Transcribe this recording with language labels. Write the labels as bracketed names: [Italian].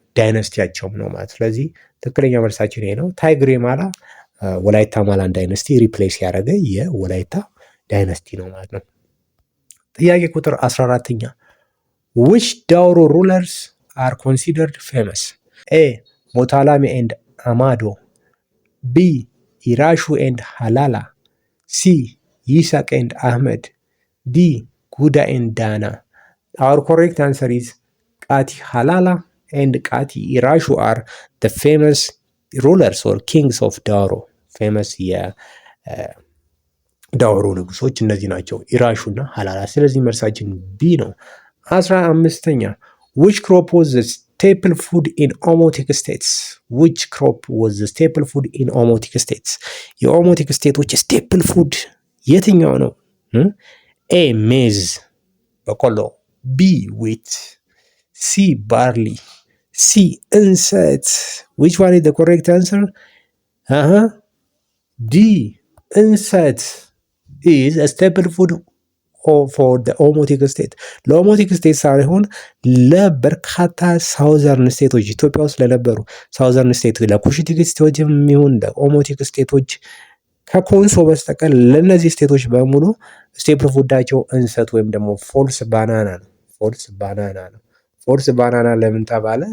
[Amharic] ዳይነስቲያቸውም ነው ማለት። ስለዚህ ትክክለኛ መልሳችን ይሄ ነው። ታይግሬ ማላ ወላይታ ማላን ዳይነስቲ ሪፕሌስ ያደረገ የወላይታ ዳይነስቲ ነው ማለት ነው። ጥያቄ ቁጥር 14ኛ [English] which ዳውሮ rulers are considered famous? A. ሞታላሚ and አማዶ B. ኢራሹ and ሃላላ C. ይሳቅ and አህመድ D. ጉዳ and ዳና Our correct answer is ቃቲ ሃላላ and ቃቲ ኢራሹ are the famous rulers or kings of ዳውሮ [Amharic] ፌመስ የዳውሮ ንጉሶች እነዚህ ናቸው፣ ኢራሹና ሃላላ። ስለዚህ መልሳችን ቢ ነው። [English] 15ኛ which crop was the staple food in Omotic states? which crop was the staple food in Omotic states? [Amharic] የኦሞቲክ ስቴቶች ስቴፕል ፉድ የትኛው ነው? ኤ ሜዝ በቆሎ፣ ቢ ዊት፣ ሲ ባርሊ፣ ሲ እንሰት። [English] which one is the correct answer? D. እንሰት is a staple food for the ኦሞቲክ ስቴት። [Amharic] ለኦሞቲክ ስቴት ሳይሆን ለበርካታ ሳውዘርን ስቴቶች ኢትዮጵያ ውስጥ ለነበሩ ሳውዘርን ስቴቶች ለኩሽቲክ ስቴቶች የሚሆን ለኦሞቲክ ስቴቶች ከኮንሶ በስተቀር ለእነዚህ ስቴቶች በሙሉ ስቴፕል ፉዳቸው እንሰት ወይም ደግሞ ፎልስ ባናና ነው። ፎልስ ባናና ነው። ፎልስ ባናና ለምን ተባለ?